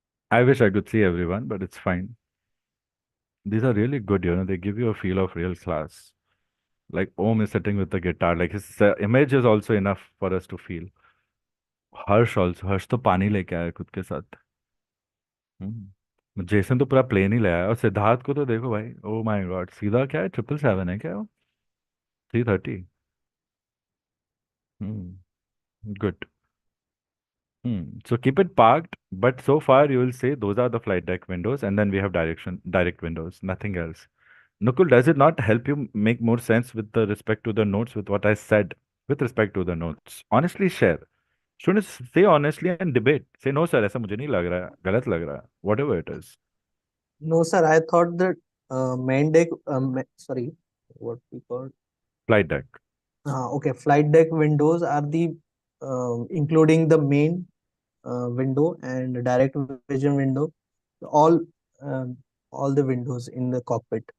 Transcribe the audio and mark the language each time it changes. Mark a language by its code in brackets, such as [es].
[en] I wish I could see everyone, but it's fine. These are really good, they give you a feel of real class. Like Om is sitting with the guitar, like his image is also enough for us to feel. [hi] Harsh also, हर्ष तो पानी लेके आया खुद के साथ. Jason तो पूरा plane ही ले आया और सिद्धार्थ को तो देखो भाई, [en] oh my god, [hi] सीधा क्या है, 777 है क्या वो, 330. [en] Good. So keep it parked, but so far you will say those are the flight deck windows, and then we have direct windows, nothing else. Nukul, does it not help you make more sense with the respect to the notes with what I said with respect to the notes? Honestly share. Shouldn't say honestly and debate. Say no sir, [hi] ऐसा मुझे नहीं लग रहा है, गलत लग रहा है, [en] whatever it is. No, sir. I thought that main deck. Sorry, what we call. Flight deck. Okay, flight deck windows are the including the main window and direct vision window, all um, all the windows in the cockpit.